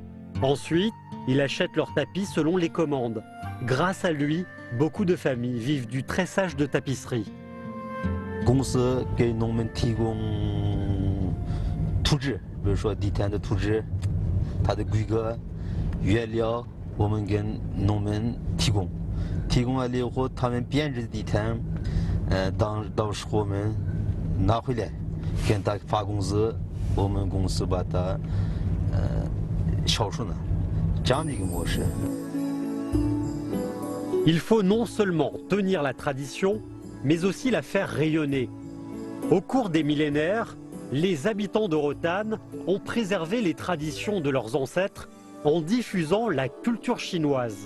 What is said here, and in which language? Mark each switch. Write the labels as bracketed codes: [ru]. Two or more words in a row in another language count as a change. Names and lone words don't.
[fr] Ensuite, il achète leurs tapis selon les commandes. Grâce à lui, beaucoup de familles vivent du tressage de tapisserie. [zh] 公司给农民提供图纸，比如说地毯的图纸，它的规格、原料，我们跟农民提供。提供完了以后，他们编织的地毯，到时候我们拿回来，跟他发工资，我们公司把它销售呢，这样的一个模式。 [fr] Il faut non seulement tenir la tradition, mais aussi la faire rayonner. Au cours des millénaires, les habitants de Rotanne ont préservé les traditions de leurs ancêtres en diffusant la culture chinoise.